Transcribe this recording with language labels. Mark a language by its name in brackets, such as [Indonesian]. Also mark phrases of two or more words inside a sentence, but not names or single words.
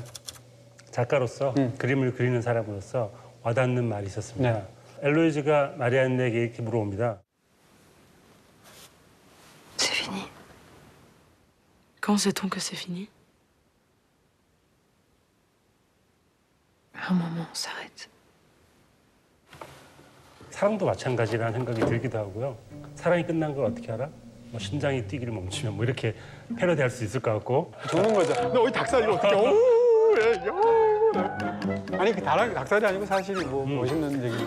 [Korean] 작가로서 그림을 그리는 사람으로서 와닿는 말이 있었습니다. 네. 엘로이즈가 마리안에게 이렇게 물어봅니다. [French] C'est fini. Quand sait-on que c'est fini? À un moment, on s'arrête. [Korean] 사랑도 마찬가지라는 생각이 들기도 하고요. 사랑이 끝난 걸 어떻게 알아? 뭐 심장이 뛰기를 멈추면 뭐 이렇게 패러디할 수 있을 것 같고. 죽는 거죠. 너 어디 닭살이가 어떻게? 아니 그 닭살이 아니고 사실이 뭐 멋있는 얘기인데.